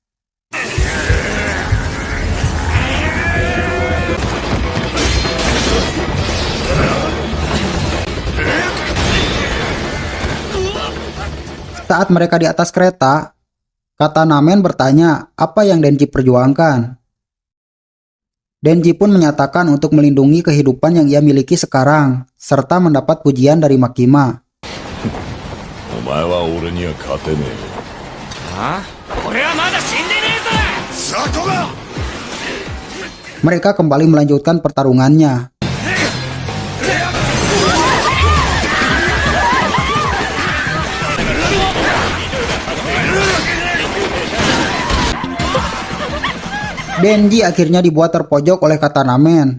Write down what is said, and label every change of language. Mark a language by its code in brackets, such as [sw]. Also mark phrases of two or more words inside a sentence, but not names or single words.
[id] Saat mereka di atas kereta, Katanamen bertanya apa yang Denji perjuangkan. Denji pun menyatakan untuk melindungi kehidupan yang ia miliki sekarang, serta mendapat pujian dari Makima. [ja] お前は俺には勝てねえ。俺はまだ死んでねえぞ。そこが [id] Mereka kembali melanjutkan pertarungannya. Denji akhirnya dibuat terpojok oleh Katanamen.